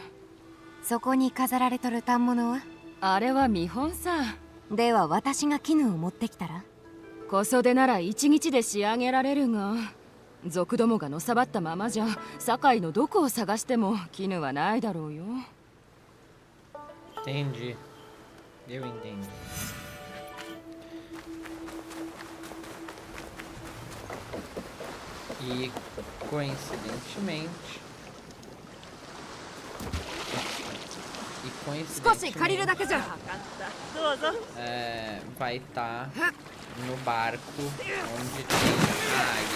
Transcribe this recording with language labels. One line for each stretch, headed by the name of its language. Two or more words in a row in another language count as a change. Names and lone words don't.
Japanese: そこに飾られとる反物は？あれは見本さ。では私が絹を持ってきたら？小袖なら1日で仕上げられるが、賊どもがのさばったままじゃ堺のどこを探しても絹はないだろうよ。
Portuguese: Entendi. Eu entendi. E coincidentemente vai estar no barco onde tem a águia.